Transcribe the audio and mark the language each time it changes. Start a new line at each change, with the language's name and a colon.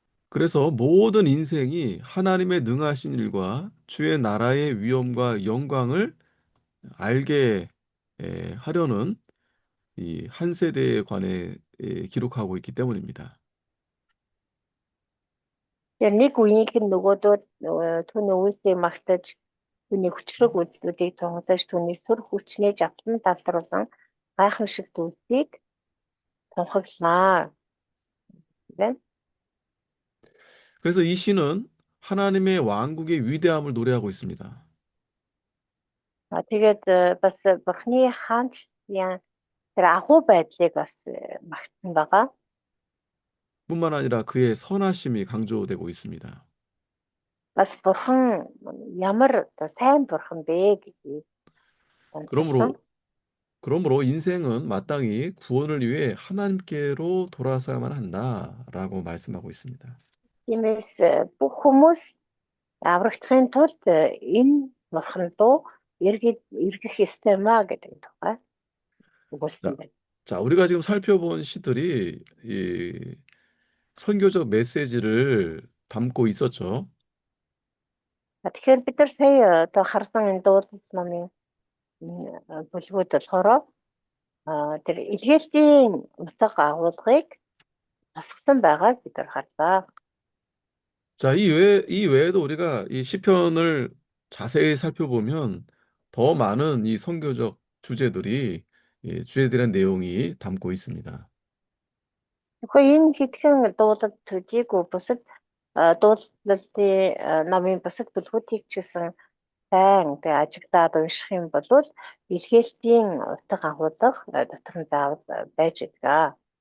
Korean: 그래서 모든 인생이 하나님의 능하신 일과 주의 나라의 위엄과 영광을 알게 하려는 이 한 세대에 관해 기록하고 있기 때문입니다.
Mongolian: Яг нэг үеийнх нь нөгөөдөө түүний үйлсийг магтаж түүний хүчлэг үйлслүүдийг тунхаглаж түүний сүр хүчнээ жавтан талруулсан гайхамшиг зүйлсийг тунхаглана. Тэ?
Korean: 그래서 이 시는 하나님의 왕국의 위대함을 노래하고 있습니다.
Mongolian: Тэгээд бас Бурхны хаанчлалын тэр агуу байдлыг бас магтсан байгаа.
Korean: 뿐만 아니라 그의 선하심이 강조되고 있습니다.
Mongolian: Бас Бурхан ямар одоо сайн Бурхан бэ гэдгийг онцлсон.
Korean: 그러므로 인생은 마땅히 구원을 위해 하나님께로 돌아서야만 한다라고 말씀하고 있습니다.
Mongolian: Тиймээс бүх хүмүүс аврагдахын тулд энэ Бурхан руу эргэх ёстой маа гэдэг тухай өгүүлсэн байна.
Korean: 자, 우리가 지금 살펴본 시들이 이 선교적 메시지를 담고 있었죠.
Mongolian: Тэгэхээр бид нар сая одоо харсан энэ дуулал номын бүлгүүд болохоор тэр илгээлтийн утга агуулгыг тасгсан байгааг бид нар харлаа.
Korean: 자, 이 외에도 우리가 이 시편을 자세히 살펴보면 더 많은 이 선교적 주제들이 주제들의 내용이 담고 있습니다.
Mongolian: Тэгэхээр энэ хэдхэн дуулал төдийгүй бусад дуулалтын номын бусад бүлгүүдийг ч гэсэн сайн тэгээ ажиглаад унших юм бол илгээлтийн утга агуулга дотор нь заавал байж байгаа.